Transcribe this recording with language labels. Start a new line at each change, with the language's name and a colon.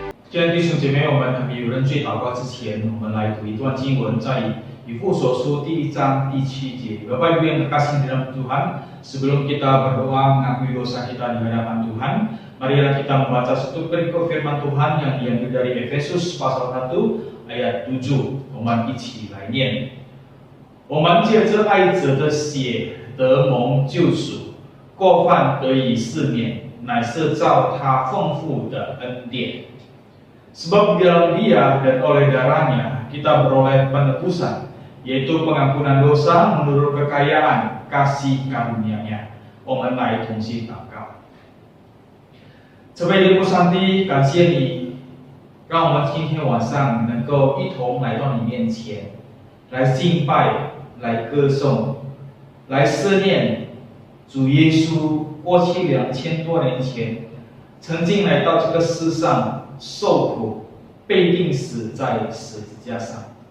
Chinese: 亲爱的弟兄姐妹，我们还没有认罪祷告之前，我们来读一段经文，在以弗所书第1章第7节.
Indonesian: Bapak Ibu yang terkasih dalam Tuhan, sebelum kita berdoa mengakui dosa kita di hadapan Tuhan, marilah kita membaca satu perikop firman Tuhan yang diambil dari Efesus pasal 1 ayat 7.
Chinese: 我们一起来念。我们借着爱子的血得蒙救赎，过犯得以赦免，乃是照他丰富的恩典。
Indonesian: Sebab di dalam Dia dan oleh darahnya kita beroleh penebusan, yaitu pengampunan dosa menurut kekayaan kasih karunia-Nya.
Chinese: 我们来同心祷告。慈悲的父上帝，感谢你，让我们今天晚上能够一同来到你面前，来敬拜，来歌颂，来思念主耶稣过去2000多年前曾经来到这个世上受苦，被钉死在十字架上。